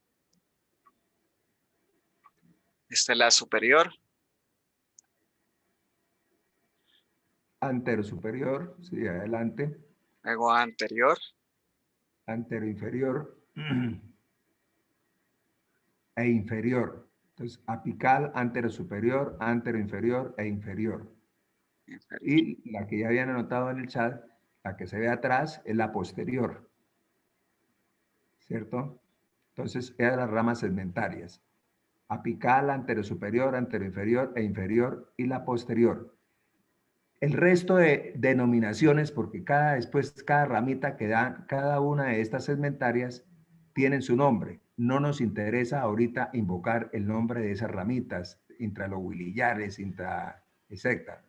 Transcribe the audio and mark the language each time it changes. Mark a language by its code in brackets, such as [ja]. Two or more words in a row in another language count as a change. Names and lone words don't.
[es] Esta es la superior. anterosuperior, sí, adelante, Luego anterior. anteroinferior e inferior. Entonces, apical, anterosuperior, anteroinferior e inferior. Inferior. Y la que ya habían anotado en el chat, la que se ve atrás, es la posterior. ¿Cierto? Entonces, eran las ramas segmentarias. Apical, anterosuperior, anteroinferior e inferior y la posterior. El resto de denominaciones, porque cada ramita que dan, cada una de estas segmentarias tienen su nombre. No nos interesa ahorita invocar el nombre de esas ramitas, intralobulillares, etcétera.